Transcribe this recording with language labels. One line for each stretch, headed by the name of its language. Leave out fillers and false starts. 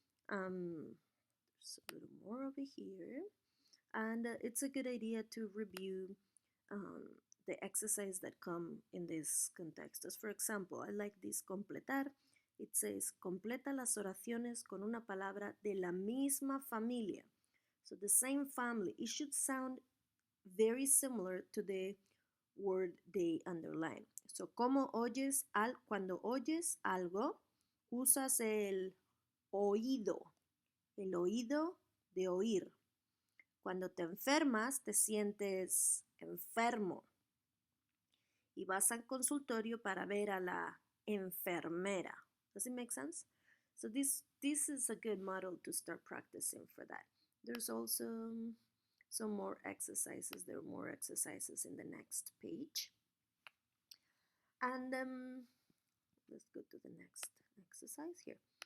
English: There's a little more over here, and it's a good idea to review the exercise that come in this context. As for example, I like this completar. It says,
Spanish: completa las oraciones con una palabra de la misma familia.
English: So the same family. It should sound very similar to the word they underline.
Spanish: So, cuando oyes algo, usas el oído de oír. Cuando te enfermas, te sientes enfermo. Y vas al consultorio para ver a la enfermera.
English: Does it make sense? So this is a good model to start practicing for that. There's also some more exercises. There are more exercises in the next page. And let's go to the next exercise here.